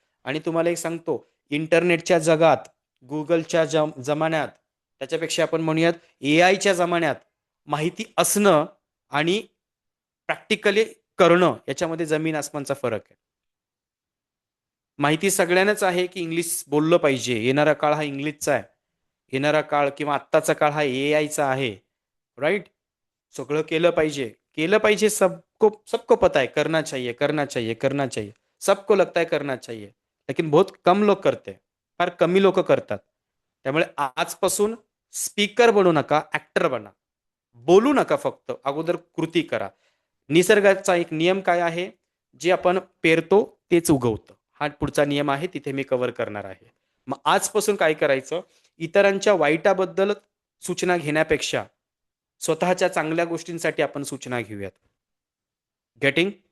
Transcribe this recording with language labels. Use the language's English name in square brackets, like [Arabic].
[Marathi] आणि तुम्हाला एक सांगतो, इंटरनेटच्या जगात, गुगलच्या जमान्यात, त्याच्यापेक्षा आपण म्हणूयात एआयच्या जमान्यात, माहिती असणं आणि प्रॅक्टिकली करणं याच्यामध्ये जमीन आसमानचा फरक आहे. माहिती सगळ्यांनाच आहे की इंग्लिश बोललं पाहिजे, येणारा काळ हा इंग्लिशचा आहे, येणारा काळ किंवा आत्ताचा काळ हा एआयचा आहे, राईट. सगळं केलं पाहिजे, [Hindi] सबको पता है, करना चाहिए, करना चाहिए, करना चाहिए, सबको लगता है करना चाहिए, लेकिन बहुत कम लोक करते, [Marathi] फार कमी लोक करतात. त्यामुळे आजपासून स्पीकर बनू नका, ऍक्टर बना. बोलू नका, फक्त अगोदर कृती करा. निसर्गाचा एक नियम काय आहे? जे आपण पेरतो तेच उगवतं. हा पुढचा नियम आहे, तिथे मी कव्हर करणार आहे. मग आजपासून काय करायचं? इतरांच्या वाईटाबद्दल सूचना घेण्यापेक्षा स्वतःच्या चांगल्या गोष्टींसाठी आपण सूचना घेऊयात. गेटिंग?